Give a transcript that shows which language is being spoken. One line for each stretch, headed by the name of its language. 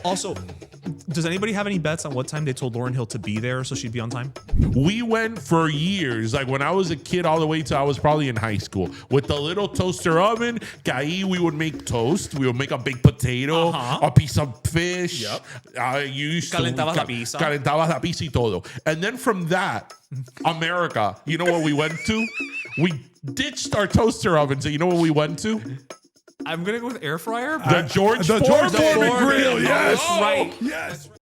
English: Also, does anybody have any bets on what time they told Lauryn Hill to be there so she'd be on time? We went for years, like when I was a kid all the way to I was probably in high school, with the little toaster oven.
Spanish: Que ahí
English: we would make toast. We would make a baked potato, a piece of fish. Yep.
Spanish: Calentabas la pizza y todo.
English: And then from that, America, you know what we went to? We ditched our toaster oven. So you know what we went to? I'm going to go with air fryer. The George Foreman grill. Yes. Oh, right. Yes.